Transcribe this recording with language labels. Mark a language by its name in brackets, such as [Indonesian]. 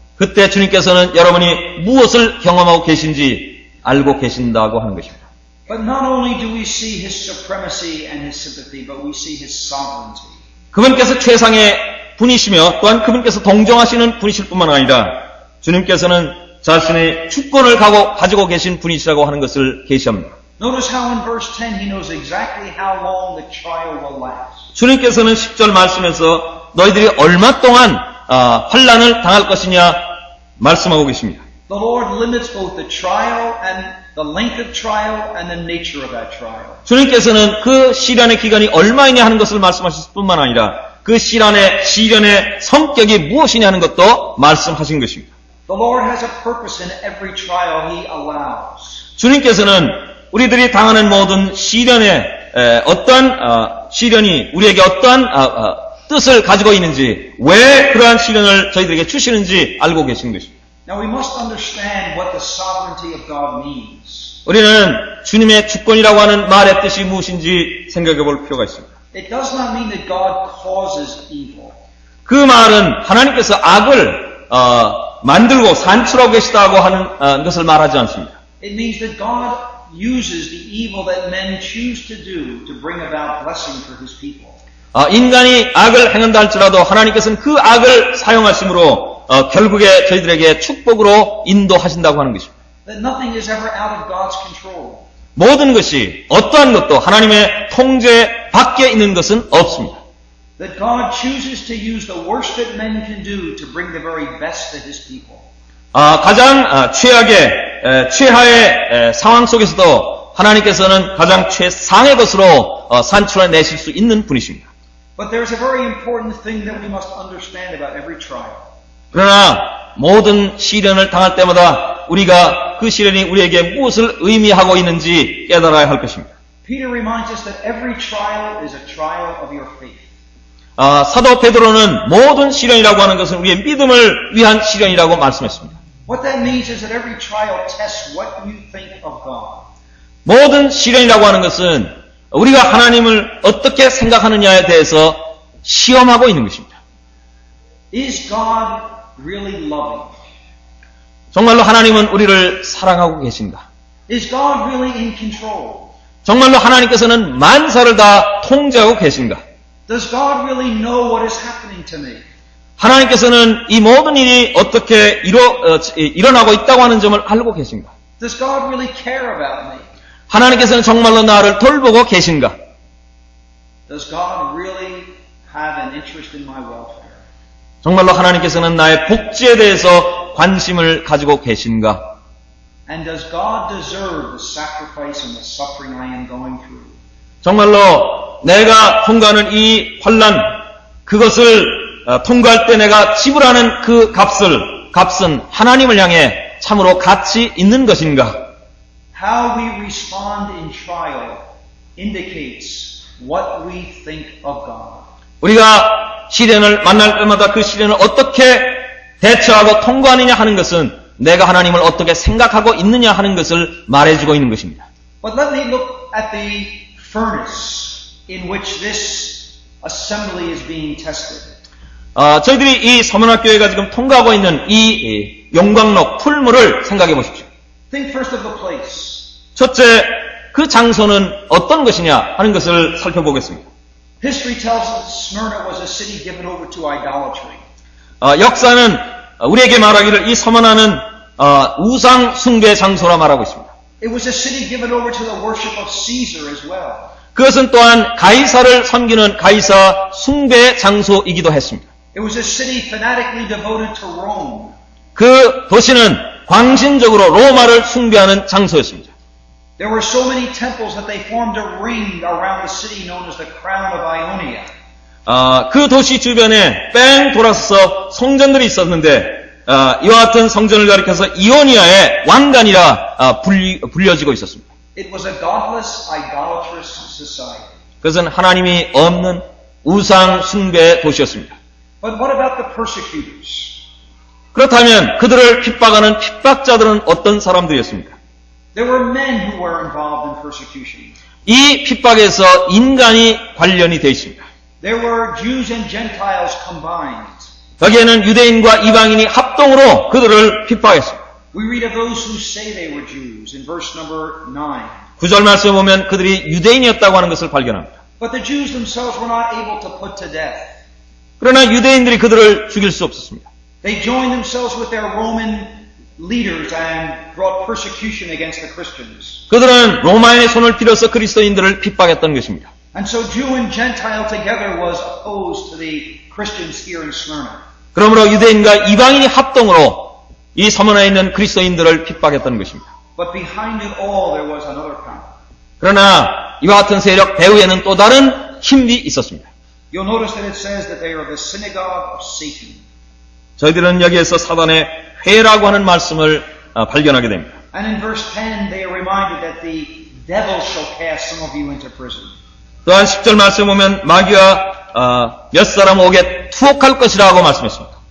[Korean] 그때 주님께서는 여러분이 무엇을 경험하고 계신지 알고 계신다고 하는 것입니다. [English] But not only do we see his supremacy and his sympathy, but we see his sovereignty. [Korean] 그분께서 최상의 분이시며 또한 그분께서 동정하시는 분이실 뿐만 아니라 주님께서는 자신의 주권을 가지고 계신 분이시라고 하는 것을 계시합니다. [English] Notice how in verse 10 he knows exactly how long the trial will last. [Korean] 주님께서는 10절 말씀에서 너희들이 얼마 동안 환난을 당할 것이냐 말씀하고 계십니다. [English] The Lord limits both the trial and the length of trial and the nature of that trial. [Korean] 주님께서는 그 시련의 기간이 얼마이냐 하는 것을 말씀하실 뿐만 아니라 그 시련의 성격이 무엇이냐 하는 것도 말씀하신 것입니다. [English] The Lord has a purpose in every trial he allows. [Korean] 주님께서는 우리들이 당하는 모든 시련에 어떠한 시련이 우리에게 어떠한 뜻을 가지고 있는지, 왜 그러한 시련을 저희들에게 주시는지 알고 계신 것입니다. [English] Now we must understand what the sovereignty of God means. [Korean] 우리는 주님의 주권이라고 하는 말의 뜻이 무엇인지 생각해 볼 필요가 있습니다. [English] It does not mean that God causes evil. [Korean] 그 말은 하나님께서 악을 만들고 산출하고 계시다고 하는 것을 말하지 않습니다. [English] It means that God uses the evil that men choose to do to bring about blessing for His people. [Korean] 인간이 악을 행한다 할지라도 하나님께서는 그 악을 사용하심으로 결국에 저희들에게 축복으로 인도하신다고 하는 것입니다. [English] That nothing is ever out of God's control. [Korean] 모든 것이 어떠한 것도 하나님의 통제 밖에 있는 것은 없습니다. [English] That God chooses to use the worst that men can do to bring the very best to His people. [Korean] 가장 최하의 상황 속에서도 하나님께서는 가장 최상의 것으로 산출해내실 수 있는 분이십니다. [English] But there's a very important thing that we must understand about every trial. [Korean] 그러나 모든 시련을 당할 때마다 우리가 그 시련이 우리에게 무엇을 의미하고 있는지 깨달아야 할 것입니다. [English] Peter reminds us that every trial is a trial of your faith. [Korean] 사도 베드로는 모든 시련이라고 하는 것은 우리의 믿음을 위한 시련이라고 말씀했습니다. [English] What that means is that every trial tests what you think of God. [Korean] 모든 시련이라고 하는 것은 우리가 하나님을 어떻게 생각하느냐에 대해서 시험하고 있는 것입니다. [English] Is God really loving? [Korean] 정말로 하나님은 우리를 사랑하고 계신가? [English] Is God really in control? [Korean] 정말로 하나님께서는 만사를 다 통제하고 계신가? [English] Does God really know what is happening to me? [Korean] 하나님께서는 이 모든 일이 어떻게 일어나고 있다고 하는 점을 알고 계신가? [English] Does God really care about me? [Korean] 하나님께서는 정말로 나를 돌보고 계신가? [English] Does God really have an interest in my welfare? [Korean] 정말로 하나님께서는 나의 복지에 대해서 관심을 가지고 계신가? [English] And does God deserve the sacrifice and the suffering I am going through? [Korean] 정말로 내가 통과하는 이 환난, 그것을 통과할 때 내가 지불하는 그 값은 하나님을 향해 참으로 가치 있는 것인가? [English] How we respond in trial indicates what we think of God. [Korean] 우리가 시련을 만날 때마다 그 시련을 어떻게 대처하고 통과하느냐 하는 것은 내가 하나님을 어떻게 생각하고 있느냐 하는 것을 말해주고 있는 것입니다. [English] But let me look at the furnace in which this assembly is being tested. [Korean] 저희들이 이 서문학교회가 지금 통과하고 있는 이 용광로 풀물을 생각해 보십시오. [English] Think first of the place. [Korean] 첫째, 그 장소는 어떤 것이냐 하는 것을 살펴보겠습니다. [English] History tells us Smyrna was a city given over to idolatry. [Korean] 역사는 우리에게 말하기를 이 서문화는 우상 숭배 장소라 말하고 있습니다. [English] It was a city given over to the worship of Caesar as well. [Korean] 그것은 또한 가이사를 섬기는 가이사 숭배 장소이기도 했습니다. [English] It was a city fanatically devoted to Rome. [Korean] 그 도시는 광신적으로 로마를 숭배하는 장소였습니다. [English] There were so many temples that they formed a ring around the city known as the Crown of Ionia. [Korean] 그 도시 주변에 뺑 돌아서서 성전들이 있었는데 이와 같은 성전을 가리켜서 이오니아의 왕관이라 불려지고 있었습니다. [English] It was a godless, idolatrous society. [Korean] 그것은 하나님이 없는 우상 숭배 도시였습니다. [English] But what about the persecutors? [Korean] 그렇다면 그들을 핍박하는 핍박자들은 어떤 사람들이었습니까? [English] There were men who were involved in persecution. [Korean] 이 핍박에서 인간이 관련이 되어 있습니다. [English] There were Jews and Gentiles combined. [Korean] 여기에는 유대인과 이방인이 합동으로 그들을 핍박했습니다. [English] We read of those who say they were Jews in verse number 9. [Korean] 9절 말씀에 보면 그들이 유대인이었다고 하는 것을 발견합니다. [English] But the Jews themselves were not able to put to death. [Korean] 그러나 유대인들이 그들을 죽일 수 없었습니다. [English] They joined themselves with their Roman leaders and brought persecution against the Christians. [Korean] 그들은 로마인의 손을 빌어서 그리스도인들을 핍박했던 것입니다. [English] And so Jew and Gentile together was opposed to the Christians here in Smyrna. [Korean] 그러므로 유대인과 이방인이 합동으로 이 서문화에 있는 그리스도인들을 핍박했던 것입니다. [English] But behind it all there was another power. [Korean] 그러나 이와 같은 세력 배후에는 또 다른 힘이 있었습니다. [English] You'll notice that it says that they are the synagogue of Satan. [Korean] 저희들은 여기에서 사단의 회라고 하는 말씀을 발견하게 됩니다. [English] And in verse 10 they are reminded that the devils shall cast some of you into prison. [Korean] 또한 10절 말씀 보면 마귀가 몇 사람 옥에 투옥할 것이라고 말씀했습니다.